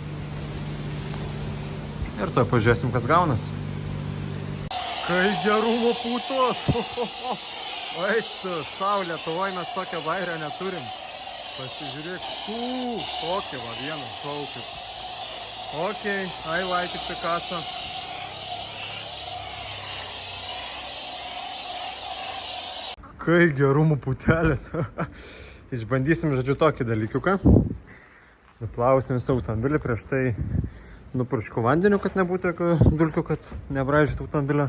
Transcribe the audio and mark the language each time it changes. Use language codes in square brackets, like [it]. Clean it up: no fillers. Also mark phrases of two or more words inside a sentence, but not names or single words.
[lt] Ir to pažiūrėsim, kas gaunas. Kai gerumo putos! Oi, tu, saulė, Lietuvoj mes tokią vairę neturim. Pasižiūrėk, tokį va vieną, šaukit. Okei, [en] I like it, [lt] Picasso. Kai gerumo putelės. Išbandysim, žodžiu, tokį dalykiuką. Nuplausim visą automobilį, prieš tai nupurškiu vandeniu, kad nebūtų jokių dulkių, kad nebraižytų automobilio.